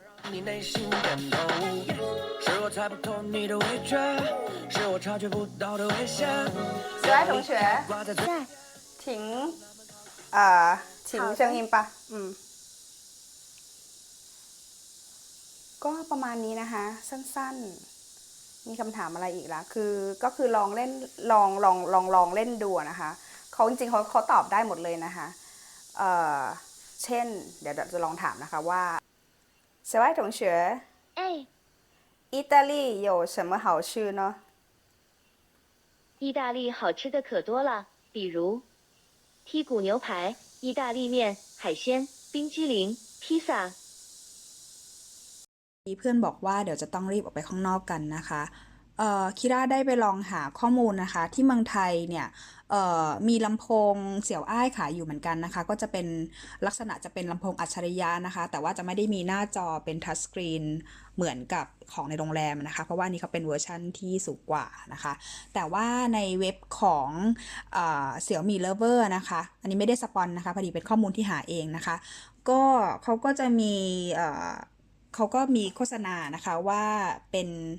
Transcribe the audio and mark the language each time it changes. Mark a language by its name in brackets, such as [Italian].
[Chinese] 你内心点头，是我猜不透你的委屈，是我察觉不到的危险。小爱同学在。停停声音吧 [Thai] ก็ประมาณนี้นะคะสั้นๆมีคำถามอะไรอีกล่ะก็คือลองเล่นลองเล่นดูนะคะเขาจริงๆเขาตอบได้หมดเลยนะคะเช่นเดี๋ยวจะลองถามนะคะว่า小爱同学哎， [Chinese] 意大利有什么好吃呢意大利好吃的可多了，比如剔骨牛排、意大利面、海鲜、冰激凌、披萨。 [Thai] เพื่อนบอกว่าเดี๋ยวจะต้องรีบออกไปข้างนอกกันนะคะคิราได้ไปลองหาข้อมูลนะคะที่เมืองไทยเนี่ยมีลำโพงเสี่ยวอ้ายขายอยู่เหมือนกันนะคะก็จะเป็น ลักษณะจะเป็นลำโพงอัจฉริยะนะคะแต่ว่าจะไม่ได้มีหน้าจอเป็นทัชสกรีนเหมือนกับของในโรงแรมนะคะเพราะว่านี่เขาเป็นเวอร์ชั่นที่สูงกว่านะคะแต่ว่าในเว็บของXiaomi Lover นะคะอันนี้ไม่ได้สปอนนะคะพอดีเป็นข้อมูลที่หาเองนะคะก็เขาก็จะมีเขาก็มีโฆษณานะคะว่าเป็น